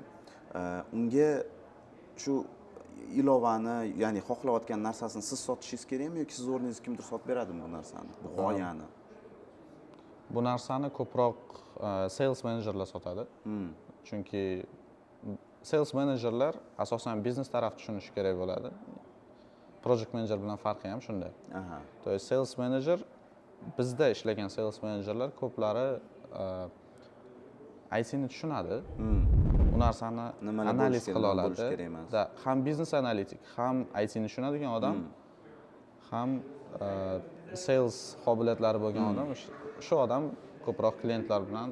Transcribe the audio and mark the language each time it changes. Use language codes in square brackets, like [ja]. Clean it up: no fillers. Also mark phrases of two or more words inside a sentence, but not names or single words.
[uz] Unga shu ilovani, ya'ni xohlayotgan narsasini siz sotishingiz kerakmi yoki siz o'rningiz kimdir sotib beradimi bu narsani, bu g'oyani? Bu narsani ko'proq [en] sales managerlar [uz] sotadi. Chunki [en] sales managerlar [uz] asosan biznes taraf tushunishi kerak bo'ladi. [en] Project manager [uz] bilan farqi ham shunday. [ru] То есть [en] sales manager, [uz] bizda ishlagan [en] sales managerlar [uz] ko'plari IT ni tushunadi. Bu narsani analiz qila oladi. Ham biznes analitik, ham IT ni tushunadigan odam, ham sales qobiliyatlari bo'lgan odam, shu odam ko'proq klientlar bilan